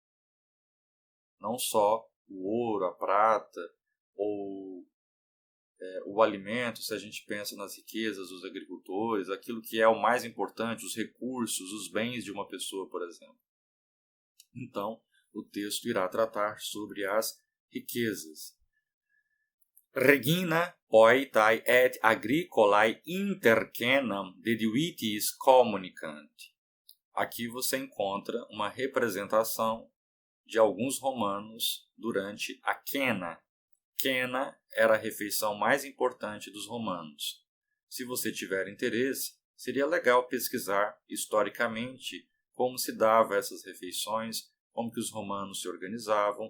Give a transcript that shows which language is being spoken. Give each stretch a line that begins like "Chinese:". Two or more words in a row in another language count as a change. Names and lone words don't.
Portuguese: Não só o ouro, a prata ou o alimento, se a gente pensa nas riquezas dos agricultores, aquilo que é o mais importante, os recursos, os bens de uma pessoa, por exemplo. Então, o texto irá tratar sobre as riquezas.
Latin: Regina poetae et agricolae intercenam de divitiis communicant.
Portuguese: Aqui você encontra uma representação de alguns romanos durante a quena. Quena era a refeição mais importante dos romanos. Se você tiver interesse, seria legal pesquisar historicamente como se dava essas refeições, como que os romanos se organizavam.